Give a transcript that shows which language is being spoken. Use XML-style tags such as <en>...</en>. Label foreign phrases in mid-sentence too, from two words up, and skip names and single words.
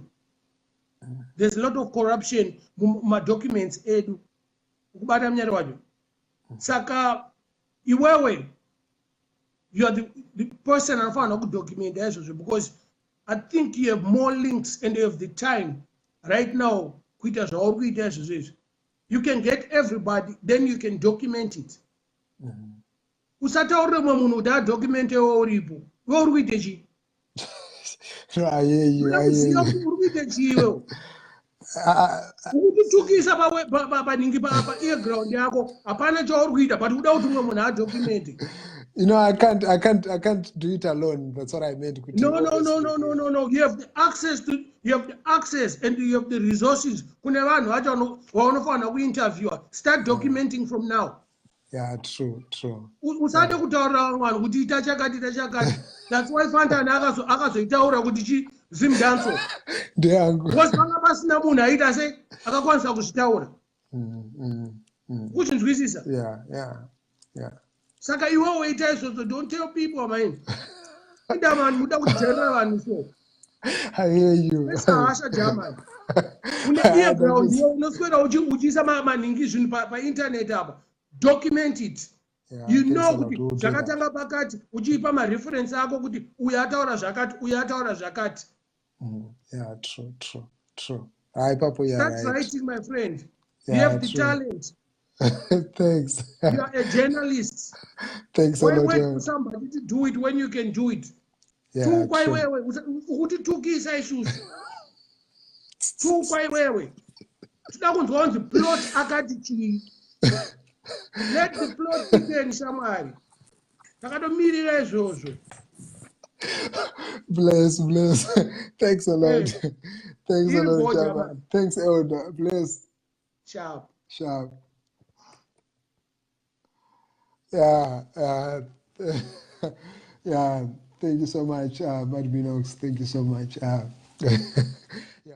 <en>There's a lot of corruption. My documents, Saka, you are the person I found a good document because I think you have more links and you have the time right now. You can get everybody, then you can document it.</en> <sn>Usataure munhu da document oripo. Weuri</sn> <en>I hear you.</en> <sn>Ukutukisa paningi pa earground yako apana chaurikuita but uda kuti umwe munhu adocument.</sn> <en>I can't do it alone. That's what I meant. No. You have the access and you have the resources.</en> <sn>Kune vanhu vacho vaunofana kuinterviewa.</sn> <en>Start documenting from now. Yeah, true.</en> <sn>Usade kutaura vanhu kuti ita chakati.</sn> <en>That's why</en> <sn>Fantan akazoitaura kuti Zimdancehall. Ndeyangu. Because vanga pasina munhu aita sei akakwanisa kuzvitaura. Uchinzwisisa?</sn> <en>Yeah.</en> <sn>Saka iwewe weita izvozvo, don't tell people man. Ida man muda kujaira vanhu so.</sn> <en>I hear you.</en> <sn>Mesahasha German. Une ear ground yo unoswera uchiisa maningi zvinhu painternet apa.</sn> <en>Document it. You know</en> <sn>kuti zvakatanga pakati uchiipa mareference ako kuti uyu ataura zvakati, uyu ataura zvakati.</sn> <en>Yeah, true. Start writing, my friend. You have the talent. Thanks. You are a journalist. Thanks Why a lot. wait for somebody to do it when you can do it? Yeah,</en> <sn>Utitukisa isusu. Tukaiwewe. Tida kunzwa kunzi plot akati chii.</sn> <en>Let the plot begin,</en> <sn>shamwari. Takadomirira izvozvo.</sn> <en>Bless. Thanks a lot. Hey. Thanks a lot, Java. Thanks, Elder. Bless. Sharp. Yeah. Yeah. Thank you so much, Minox. Thank you so much.</en>